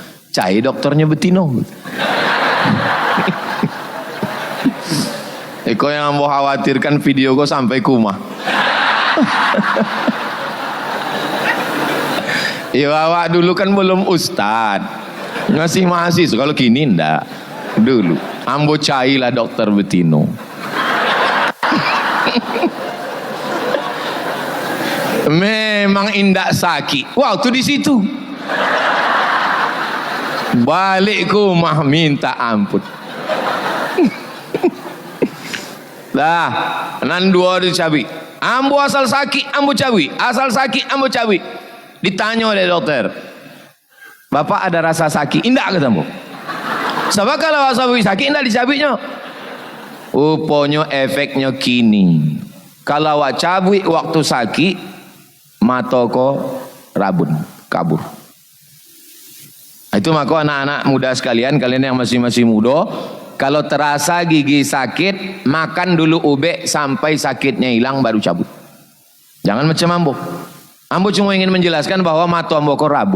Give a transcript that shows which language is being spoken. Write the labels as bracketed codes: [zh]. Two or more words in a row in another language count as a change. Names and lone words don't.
[min] Cari dokternya betino. Kau yang ambo khawatirkan video kau sampai ke rumah. Ya awak dulu kan belum ustad, masih mahasiswa. Kalau kini ndak. Dulu ambo cailah dokter betino. Memang indak sakit waktu di situ. Balik ke rumah minta ampun. Dah, nan dua dicabi. Ambo asal sakit, ambo cabi. Asal sakit, ambo cabi. [id] Ditanya oleh dokter, Bapak ada rasa sakit? [min] Indak kata ambo. Sebab kalau rasa sakit, indak dicabinya. Rupanya efeknya kini. Kalau awak cabik waktu sakit, mata ko rabun, kabur. [id] Itu maka anak-anak muda sekalian, kalian yang masih muda, kalau terasa gigi sakit, makan dulu ubek sampai sakitnya hilang baru cabut. [min] Jangan macam ambo. Ambo cuma ingin menjelaskan bahwa mata ambo ko rabun.